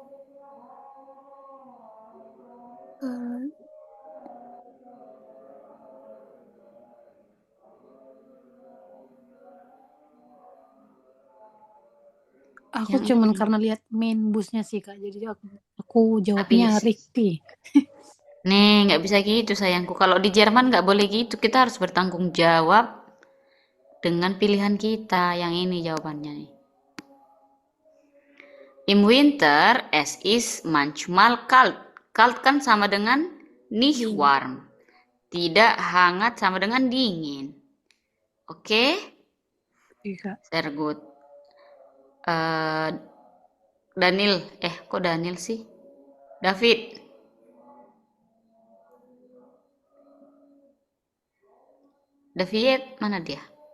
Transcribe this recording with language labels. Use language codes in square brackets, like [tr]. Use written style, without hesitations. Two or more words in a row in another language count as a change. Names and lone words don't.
[id] Aku cuman karena lihat main busnya sih, Kak. Jadi aku jawabnya Rikti. Nih, nggak bisa gitu sayangku. Kalau di Jerman nggak boleh gitu. Kita harus bertanggung jawab dengan pilihan kita. Yang ini jawabannya nih. [de] Im Winter es ist manchmal kalt. [id] Kalt kan sama dengan [de] nicht warm. [id] Tidak hangat sama dengan dingin. Oke? Iya. [de] Sehr good. Daniel. [id] Kok Daniel sih? David. David, mana dia?